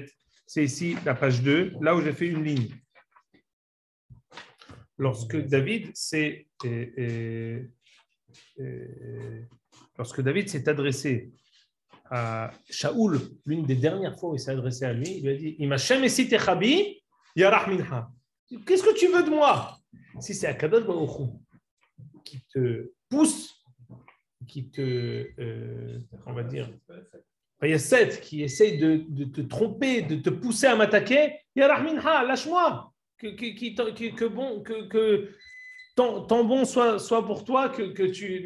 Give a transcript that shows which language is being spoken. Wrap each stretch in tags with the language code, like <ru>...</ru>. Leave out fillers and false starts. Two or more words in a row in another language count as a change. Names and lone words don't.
<fr>C'est ici la page 2, là où j'ai fait une ligne. Lorsque David s'est adressé à Shaoul, l'une des dernières fois où il s'est adressé à lui, il lui a dit</fr> <he>אם ה' הסיתך בי ירח מנחה.</he> <fr>Qu'est-ce que tu veux de moi? Si c'est</fr> <he>הקדוש ברוך הוא</he> <fr>qui te pousse, qui te, on va dire, il y a 7 qui essayent de te tromper, de te pousser à m'attaquer,</fr> <he>ירח מנחה,</he> <fr>lâche-moi, que tant bon soit pour toi que tu.</fr>